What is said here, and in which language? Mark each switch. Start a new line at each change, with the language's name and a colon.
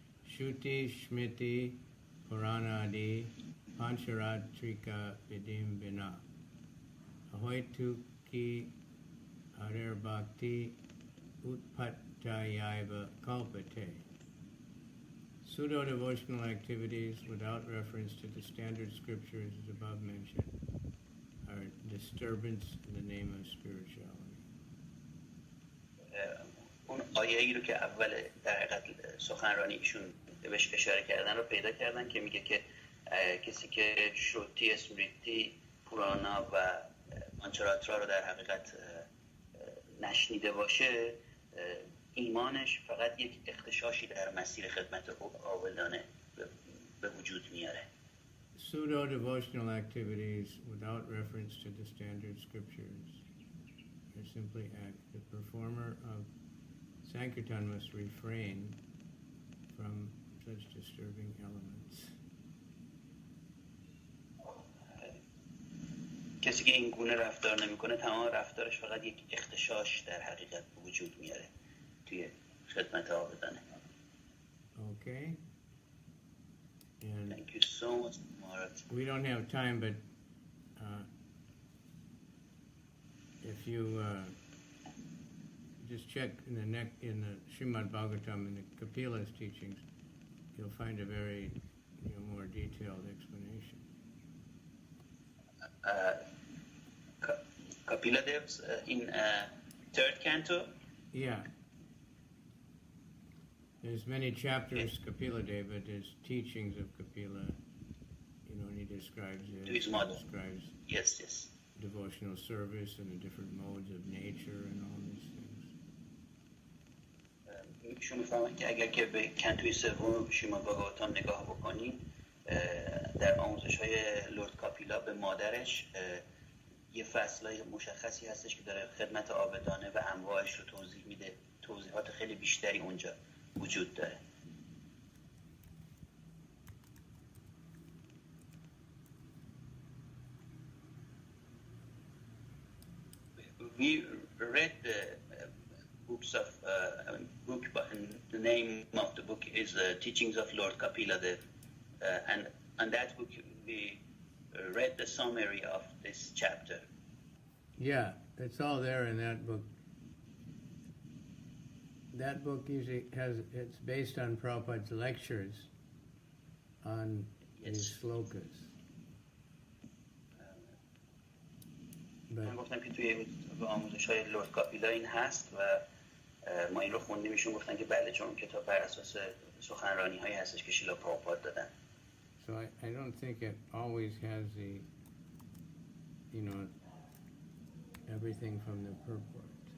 Sanskrit: Shruti Shmiti Purana Adi Pancharatrika Vidim Bina Ahoituki Harir Bhakti Utpattayaiva Kalpate.
English: Pseudo-devotional activities without reference to the standard scriptures as above mentioned are disturbance in the name of spirituality.
Persian: اون آیه‌ای رو که اول در حقیقت سخنرانی ایشون بهش اشاره کردن رو پیدا کردن که میگه که کسی که شروتی، اسمریتی، پورانا و پانچاراترا رو در حقیقت نشنیده باشه ایمانش فقط یک اختشاشی در مسیر خدمت عابدانه به وجود میاره.
English: Pseudo-devotional activities without reference to the standard scriptures are simply act. The performer of Sankirtan must refrain from such disturbing elements.
Persian: کسی که این گونه رفتار نمیکنه تمام رفتارش فقط یک اختشاش در حقیقت به وجود میاره توی خدمت عابدانه.
English: Okay. And thank you so much, Maharaj. We don't have time, but if you just check in the Srimad Bhagavatam and the Kapila's teachings, you'll find a very more detailed explanation. Kapila Dev's in third canto. Yeah. There's many chapters, Kapila Deva, there's teachings of Kapila, you know, and he describes it. To his mother. Describes Yes. devotional service and the different modes of nature and all these things.
Persian: ایشون میفهمن که اگر که به کنتوی سوم شریماد بھاگاواتام نگاه بکنیم در آموزش های لرد کاپیلا به مادرش یه فصلای مشخصی هستش که داره خدمت عابدانه و انواعش رو توضیح میده. توضیحات خیلی بیشتری اونجا وجود داره.
English: We read the books of book, but the name of the book is Teachings of Lord Kapila Dev, and on that book we read the summary of this chapter. Yeah, it's all there in that book. That book usually it's based on Prabhupada's lectures on these slokas.
Persian: من گفتم که توی آموزش های لرد کاپیلا این هست و ما این رو خوندیم. ایشون گفتن که بله، چون کتاب بر اساس سخنرانی هایی هستش که شیلا پرابھوپاد دادن.
English: So I don't think it always has the, you know, everything from the purport.